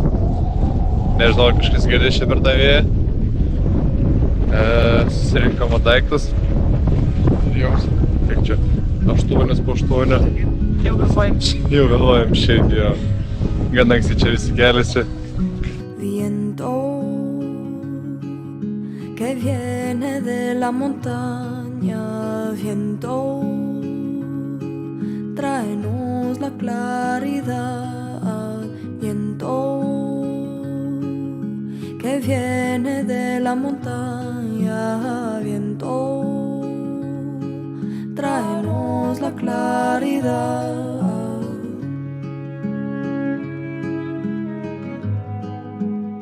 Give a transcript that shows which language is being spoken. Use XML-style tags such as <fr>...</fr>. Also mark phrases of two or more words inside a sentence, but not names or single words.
<lt>Nežinau, kažkas girdės čia per tą vėją. Susirinkamo daiktus. Jau, kiek čia? 8 po 8. Jau vėluojam šiaip, jo. Gan anksti čia visi keliasi.</lt> <es>Viento que viene de la montaña, viento, tráenos la claridad, viento que viene de la montaña, viento, tráenos la claridad.</es>